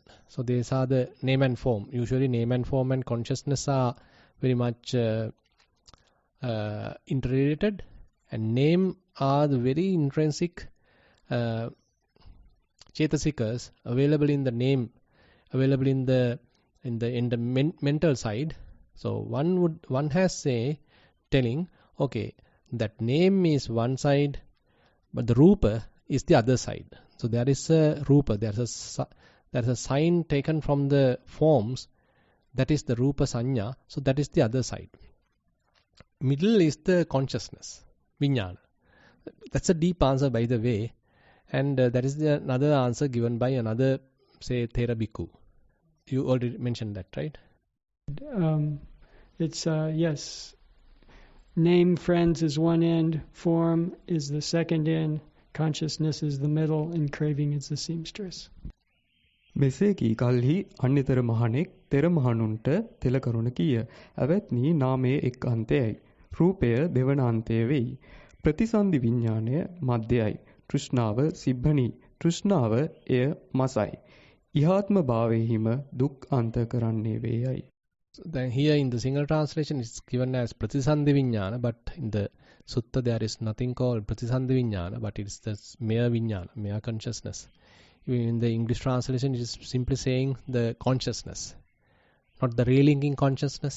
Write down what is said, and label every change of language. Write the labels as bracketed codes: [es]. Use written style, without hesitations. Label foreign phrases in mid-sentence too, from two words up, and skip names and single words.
[en] So these are the name and form. Usually name and form and consciousness are very much interrelated, and name are the very intrinsic chetasikas available in the name, available in the mental side. So one has telling, okay, that name is one side, but the rupa is the other side. So there is a rupa, there's a sign taken from the forms, that is the [pi] rupa sanya, [en] so that is the other side. Middle is the consciousness, viññāna. That's a deep answer, by the way, and that is another answer given by another, say, [pi] Thera bhikkhu. [en] You already mentioned that, right? It's yes. Name friends is one end, form is the second end, consciousness is the middle, and craving is the seamstress. [si] මෙසේ කී කල්හි අන්‍යතර මහණෙක් තෙර මහණුන්ට තෙල කරුණ කීය. ඇවැත්නි නාමයේ එක් අන්තයයි. රූපය දෙවන අන්තය වෙයි. ප්‍රතිසන්දි විඥාණය මධ්‍යයයි. තෘෂ්ණාව සිබ්බණි. තෘෂ්ණාව එය මසයි. ඉහාත්ම භාවයෙහිම දුක් අන්ත කරන්නේ වේයයි. [en] So then here in the single translation it's given as [sa] Pratisandhi Vijnana, [en] but in the sutta there is nothing called [sa] Pratisandhi Vijnana, [en] but it's the mere Vijnana, mere consciousness. Even in the English translation it is simply saying the consciousness, not the relinking consciousness.